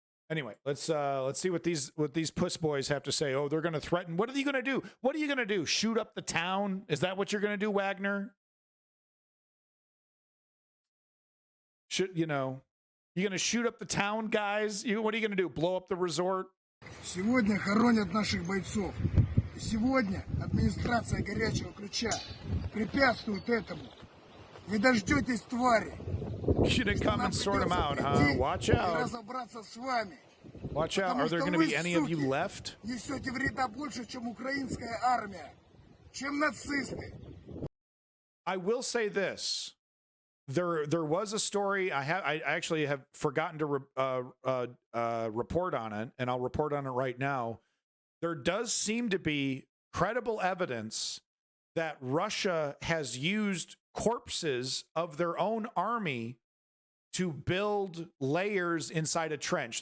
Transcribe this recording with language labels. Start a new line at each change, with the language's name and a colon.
English: Anyway, let's see what these puss boys have to say. Oh, they're going to threaten. What are you going to do? What are you going to do? Shoot up the town? Is that what you're going to do, Wagner? Should, you know, you're going to shoot up the town, guys? What are you going to do? Blow up the resort?
Russian: Сегодня хоронят наших бойцов. Сегодня администрация горячего ключа препятствует этому. Вы дождетесь твари.
English: You didn't come and sort them out, huh? Watch out.
Russian: Разобраться с вами.
English: Watch out. Are there going to be any of you left?
Russian: Несете вреда больше, чем украинская армия, чем нацисты.
English: I will say this. There was a story. I actually have forgotten to report on it, and I'll report on it right now. There does seem to be credible evidence that Russia has used corpses of their own army to build layers inside a trench.